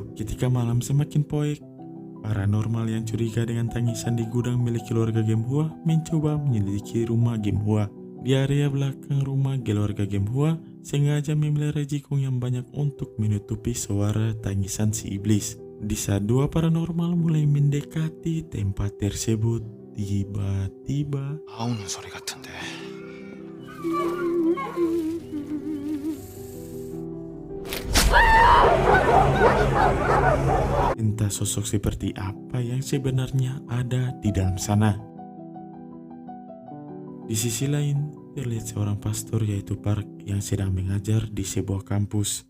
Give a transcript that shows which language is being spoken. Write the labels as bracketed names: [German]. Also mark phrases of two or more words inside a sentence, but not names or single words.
[Indonesian] Ketika malam semakin poek, paranormal yang curiga dengan tangisan di gudang milik keluarga Kim Hwa mencoba menyelidiki rumah Kim Hwa. Di area belakang rumah keluarga Kim Hwa sengaja memelihara jikung yang banyak untuk menutupi suara tangisan si iblis. Di saat dua paranormal mulai mendekati tempat tersebut, tiba-tiba [Korean] 나오는 소리 같은데. [Indonesian] entah sosok seperti apa yang sebenarnya ada di dalam sana. Di sisi lain, terlihat seorang pastor yaitu Park yang sedang mengajar di sebuah kampus.